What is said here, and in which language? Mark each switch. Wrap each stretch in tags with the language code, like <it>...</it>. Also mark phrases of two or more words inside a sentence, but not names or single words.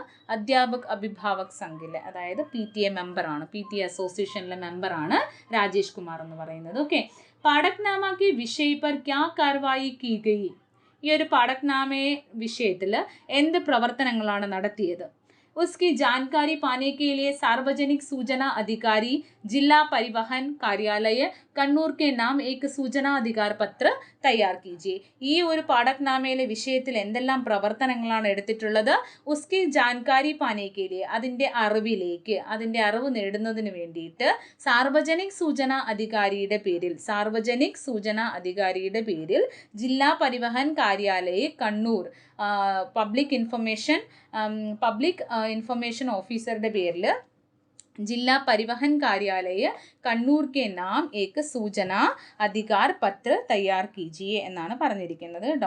<hi>अध्यापक अभिभावक</hi> <ml>സംഘിലെ, അതായത് PTA മെമ്പറാണ്, PTA അസോസിയേഷനിലെ മെമ്പറാണ് രാജേഷ് കുമാർ എന്ന് പറയുന്നത്. ഓക്കെ,</ml> <hi>पाठकनामा की विषय पर क्या कार्रवाई की गई,</hi> <ml>ഈ ഒരു പാഠക്നാമയെ വിഷയത്തിൽ എന്ത് പ്രവർത്തനങ്ങളാണ് നടത്തിയത്?</ml> <hi>उसकी जानकारी पाने के लिए सार्वजनिक सूचना अधिकारी जिला परिवहन कार्यालय കണ്ണൂർ के नाम एक सूचना अधिकार पत्र तैयार कीजिए.</hi> <ml>ഈ ഒരു പാഠക്നാമയിലെ വിഷയത്തിൽ എന്തെല്ലാം പ്രവർത്തനങ്ങളാണ് എടുത്തിട്ടുള്ളത്?</ml> <hi>उसकी जानकारी पाने के लिए,</hi> <ml>അതിൻ്റെ അറിവ് നേടുന്നതിന് വേണ്ടിയിട്ട്</ml> <hi>सार्वजनिक सूचना</hi> <ml>അധികാരിയുടെ പേരിൽ</ml> <hi>जिला परिवहन कार्यालय</hi> <ml>കണ്ണൂർ</ml> <en>public information</en> <ml>ഓഫീസറുടെ പേരിൽ</ml> <hi>जिला परिवहन कार्यालय കണ്ണൂർ के नाम एक सूचना अधिकार पत्र तैयार कीजिए</hi> <ml>എന്നാണ് പറഞ്ഞിരിക്കുന്നത് കേട്ടോ.</ml>